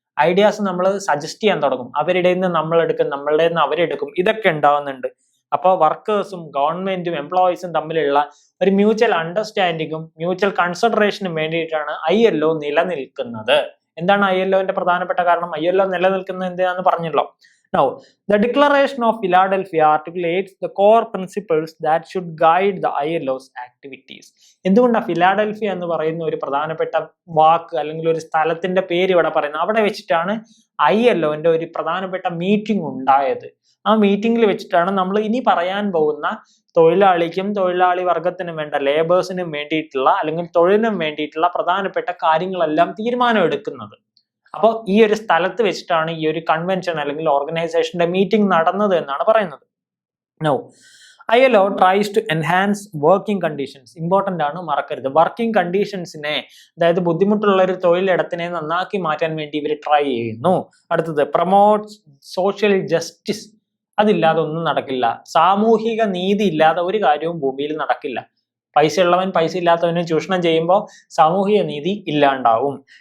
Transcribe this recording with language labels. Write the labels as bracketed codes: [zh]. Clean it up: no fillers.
[ml] Ideas നമ്മൾ suggest ചെയ്യാൻ തുടങ്ങും. അവരുടെ നിന്ന് നമ്മൾ എടുക്കും, നമ്മളുടെ നിന്ന് അവരെടുക്കും. ഇതൊക്കെ ഉണ്ടാവുന്നുണ്ട്. അപ്പോൾ വർക്കേഴ്സും ഗവൺമെന്റും എംപ്ലോയീസും തമ്മിലുള്ള ഒരു മ്യൂച്വൽ അണ്ടർസ്റ്റാൻഡിങ്ങും മ്യൂച്വൽ കൺസിഡറേഷനും വേണ്ടിയിട്ടാണ് ILO നിലനിൽക്കുന്നത്. എന്താണ് ILOന്റെ പ്രധാനപ്പെട്ട കാരണം? ILO നിലനിൽക്കുന്നത് എന്തിനാന്ന് പറഞ്ഞല്ലോ. [en] Now, the Declaration of Philadelphia articulates the core principles that should guide the ILO's activities. [ml] എന്തുകൊണ്ടാണ് ഫിലാഡൽഫിയ എന്ന് പറയുന്ന ഒരു പ്രധാനപ്പെട്ട വാക്ക് അല്ലെങ്കിൽ ഒരു സ്ഥലത്തിന്റെ പേര് ഇവിടെ പറയുന്നത്? അവിടെ വെച്ചിട്ടാണ് ILOന്റെ ഒരു പ്രധാനപ്പെട്ട മീറ്റിംഗ് ഉണ്ടായത്. ആ മീറ്റിംഗിൽ വെച്ചിട്ടാണ് നമ്മൾ ഇനി പറയാൻ പോകുന്ന തൊഴിലാളിക്കും തൊഴിലാളി വർഗത്തിനും വേണ്ട, ലേബേഴ്സിനും വേണ്ടിയിട്ടുള്ള അല്ലെങ്കിൽ തൊഴിലിനും വേണ്ടിയിട്ടുള്ള പ്രധാനപ്പെട്ട കാര്യങ്ങളെല്ലാം തീരുമാനം എടുക്കുന്നത്. അപ്പോൾ ഈ ഒരു സ്ഥലത്ത് വെച്ചിട്ടാണ് ഈ ഒരു കൺവെൻഷൻ അല്ലെങ്കിൽ ഓർഗനൈസേഷന്റെ മീറ്റിംഗ് നടന്നത് എന്നാണ് പറയുന്നത്. [en] No, ILO tries to enhance working conditions. [ml] Important ആണ്, മറക്കരുത്. വർക്കിംഗ് കണ്ടീഷൻസിനെ, അതായത് ബുദ്ധിമുട്ടുള്ള ഒരു തൊഴിലിടത്തിനെ നന്നാക്കി മാറ്റാൻ വേണ്ടി ഇവർ ട്രൈ ചെയ്യുന്നു. അടുത്തത്, [en] Promotes social justice. [ml] അതില്ലാതെ ഒന്നും നടക്കില്ല. സാമൂഹിക നീതി ഇല്ലാതെ ഒരു കാര്യവും ഭൂമിയിൽ നടക്കില്ല. പൈസ ഉള്ളവൻ പൈസ ഇല്ലാത്തവനെ ചൂഷണം ചെയ്യുമ്പോൾ സാമൂഹിക നീതി ഇല്ലാണ്ടാവും.